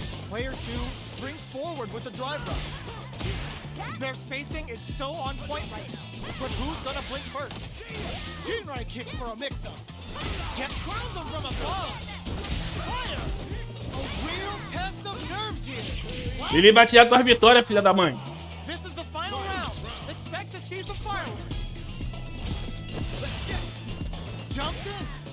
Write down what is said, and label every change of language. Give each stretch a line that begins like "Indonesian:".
English: Player 2 springs forward with the drive rush. Their spacing is so on point right now. But who's gonna blink first? Shinrai kick for a mix-up. Crowns them from above. Fire! A real test of nerves here.
Portuguese: Ele vai tirar suas vitórias, filha da mãe.
English: This is the final round. Expect to see some fireworks. Jumps in.